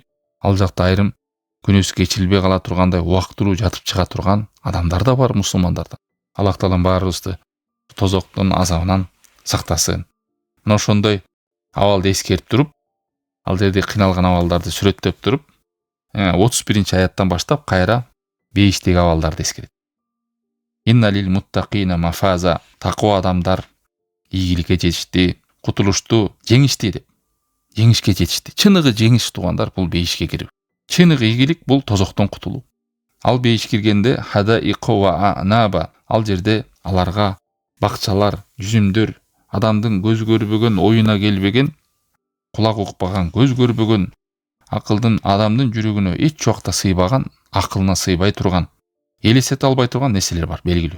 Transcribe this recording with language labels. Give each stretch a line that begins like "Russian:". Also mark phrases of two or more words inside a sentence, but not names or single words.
Kyrgyz: Ал жакта айрым күнөөсү кечирилбей кала тургандай убактылуу жатып чыга турган адамдар да бар, мусулмандар да. Аллах Таалам баарыбызды тозоктун азабынан сактасын. Мына ошондой абалды эскерип туруп, ал жерде кыйналган абалдарды сүрөттөп туруп, 31-аяттан баштап кайра бейиштеги абалдарды эскерет.
Arabic: إن للمتقين مفازا.
Kyrgyz: Таква адамдар ийгиликке жетишти, кутулушту, жеңишти деп. Жеңишке жетишти. Чыныгы жеңиш туугандар бул бейишке кирип. Чыныгы ийгилик бул тозоктон кутулуу. Ал бейиш киргенде
Arabic: حدائق وأعنابا.
Kyrgyz: Ал жерде аларга бакчалар, жүзүмдөр, адамдын көз көрбөгөн, оюна келбеген, кулак укпаган, көз көрбөгөн, акылдын адамдын жүрөгүнө эч убакта сыйбаган, акылына сыйбай турган, элестете албай турган нерселер бар, белгилүү.